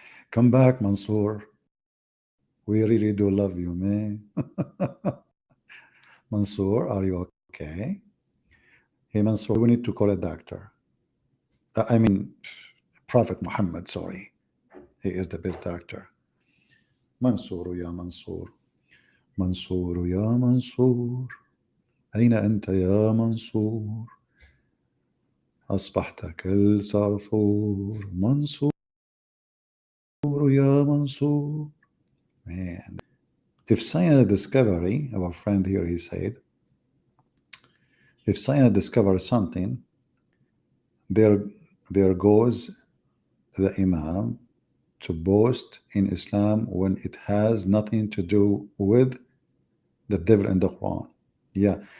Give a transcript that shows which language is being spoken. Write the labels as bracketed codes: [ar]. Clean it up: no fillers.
[en] Come back, Mansour. We really do love you, man. Mansour, are you okay? Hey Mansour, we need to call a doctor. I mean, Prophet Muhammad, sorry. He is the best doctor. Mansour, ya Mansour. [ar] منصور يا منصور أين أنت يا منصور أصبحت كالصرصور منصور يا منصور. [en] Man, if science discovery, our friend here, he said, if science discovers something, there goes the Imam to boast in Islam when it has nothing to do with the devil in the Quran. Yeah.